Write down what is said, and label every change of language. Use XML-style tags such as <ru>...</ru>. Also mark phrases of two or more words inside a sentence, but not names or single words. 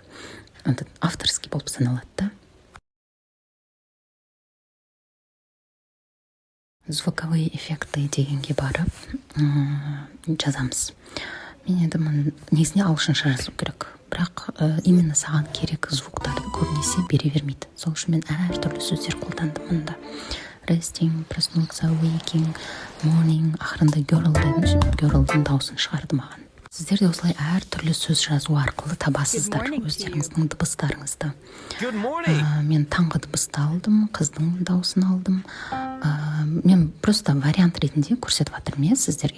<kk>Авторский болып саналады да.</kk> <ru>Звуковые эффекты</ru> <kk>дегенге барып жазамыз. Мен енді негізіне ағылшынша жазу керек, бірақ именно саған керек звуктарды көбінесе бере бермейді. Сол үшін мен әртүрлі сөздер қолдандым мұнда.</kk> <en>Resting, проснуться, waking, morning,</en> <kk>ақырында girl дедім, girl'дың дауысын шығарды маған. Сіздер де осылай әртүрлі сөз жазу арқылы табасыздар өздеріңіздің дыбыстарыңызды. Мен таңғы дыбысты алдым, қыздың дауысын алдым. Мен просто вариант ретінде көрсетіп жатырмын сіздерге.</kk>